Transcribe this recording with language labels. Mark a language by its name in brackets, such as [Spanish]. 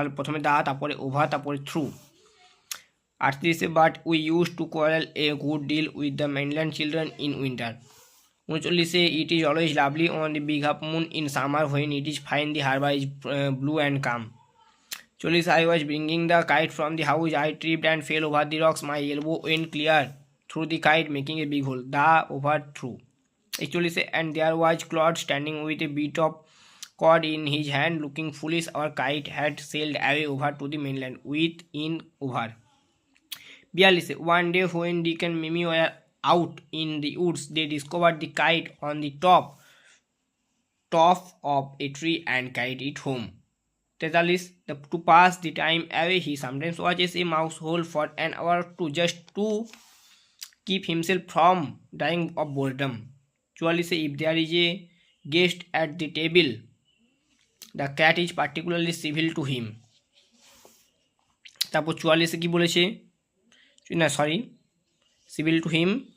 [Bangla] তাহলে প্রথমে দা, তারপরে ওভার, তারপরে through. [English] 38 but we used to quarrel a good deal with the mainland children in winter. 39 it is always lovely on the big half moon in summer when it is fine, the harbor is blue and calm. 40 I was bringing the kite from the house. I tripped and fell over the rocks. My elbow went clear through the kite, making a big hole. The over through. 40 and there was Claude standing with a bit of cord in his hand, looking foolish. Our kite had sailed away over to the mainland with in over. 42 one day when Dick and Mimi were out in the woods, they discovered the kite on the top of a tree and carried it home. 43 to pass the time away, he sometimes watches a mouse hole for an hour just to keep himself from dying of boredom. 44 if there is a guest at the table, the cat is particularly civil to him. [Bangla] তারপর 44 কি বলেছে, না sorry, [English] civil to him.